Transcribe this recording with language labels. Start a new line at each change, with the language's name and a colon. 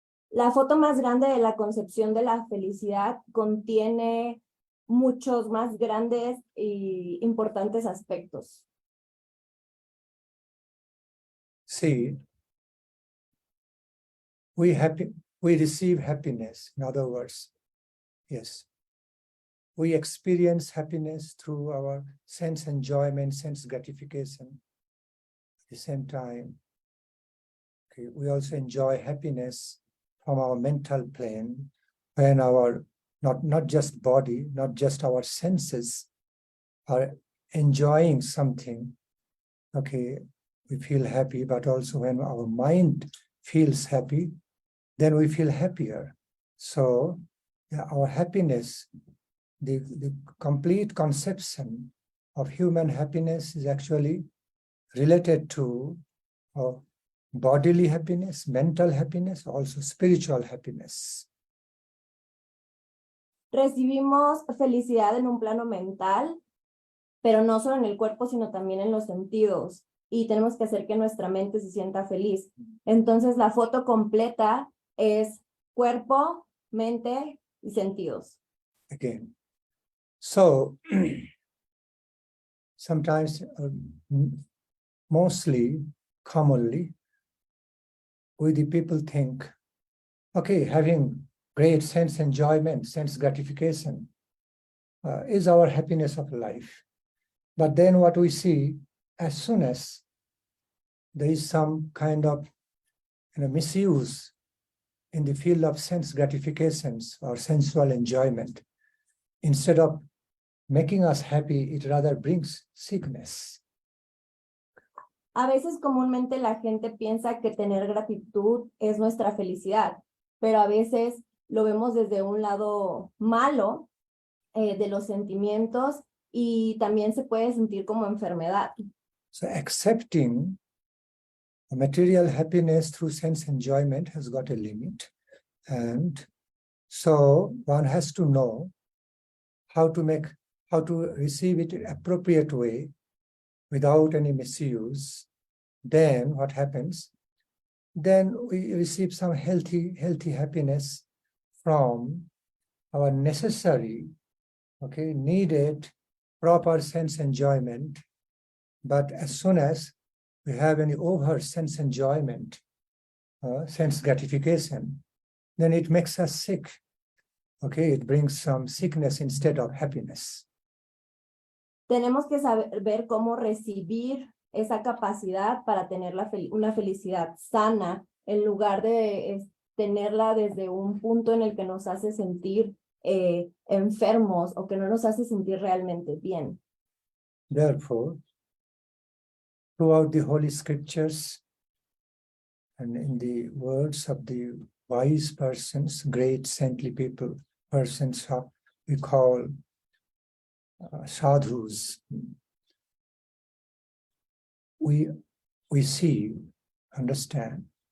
Spanish: La foto más grande de la concepción de la felicidad contiene muchos más grandes y importantes aspectos.
English: See, we receive happiness. In other words, yes, we experience happiness through our sense enjoyment, sense gratification. At the same time, we also enjoy happiness from our mental plane when our not just body, not just our senses are enjoying something. We feel happy, but also when our mind feels happy, then we feel happier. So our happiness, the complete conception of human happiness is actually related to bodily happiness, mental happiness, also spiritual happiness.
Spanish: recibimos felicidad en un plano mental, pero no solo en el cuerpo, sino también en los sentidos. Y tenemos que hacer que nuestra mente se sienta feliz. Entonces, la foto completa es cuerpo, mente y sentidos.
English: Again. So, sometimes, mostly, commonly, we the people think, okay, having great sense enjoyment, sense gratification is our happiness of life. But then what we see, as soon as there is some kind of misuse in the field of sense gratifications or sensual enjoyment, instead of making us happy, it rather brings sickness.
Spanish: A veces comúnmente la gente piensa que tener gratitud es nuestra felicidad, pero a veces lo vemos desde un lado malo de los sentimientos y también se puede sentir como enfermedad.
English: So accepting material happiness through sense enjoyment has got a limit. And so one has to know how to receive it in an appropriate way without any misuse. Then what happens? Then we receive some healthy happiness from our necessary, needed, proper sense enjoyment. But as soon as we have any over sense enjoyment, sense gratification, then it makes us sick. It brings some sickness instead of happiness.
Spanish: Tenemos que saber cómo recibir esa capacidad para tener una felicidad sana, en lugar de tenerla desde un punto en el que nos hace sentir enfermos o que no nos hace sentir realmente bien.
English: Therefore, throughout the Holy Scriptures and in the words of the wise persons, great saintly people, persons we call sadhus, we see, understand.